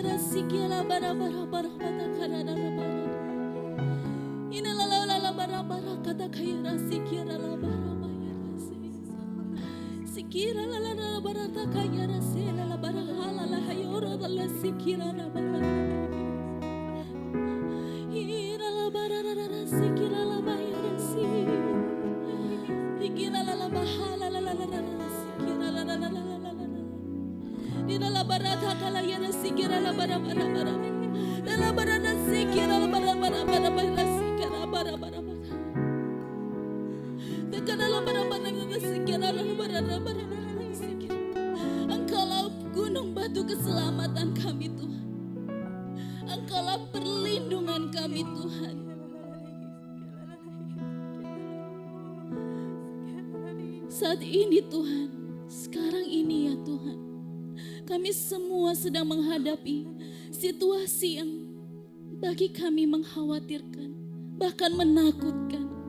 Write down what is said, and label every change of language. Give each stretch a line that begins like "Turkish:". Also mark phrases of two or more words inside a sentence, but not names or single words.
Indonesian: sikiala bara bara bara kata kana bara bara. Ina la la la bara bara kata kaya sikiala la bara bara sikira la la la bara kaya rasela la bara hala la hayora la sikira la bara. Ina la bara la sikira la bara si. Ikira la la bahala la la la la sikira la la la la la. Ina la barata kala yana sikira la bara bara bara. La bara na sikira la bara bara bara bara sikira bara bara bara. Dekana la bara bara na sikira la bara bara bara sikira. Engkaulah gunung batu keselamatan kami Tuhan. Engkaulah perlindungan kami Tuhan. Saat ini Tuhan, sekarang ini ya Tuhan, kami semua sedang menghadapi situasi yang bagi kami mengkhawatirkan, bahkan menakutkan.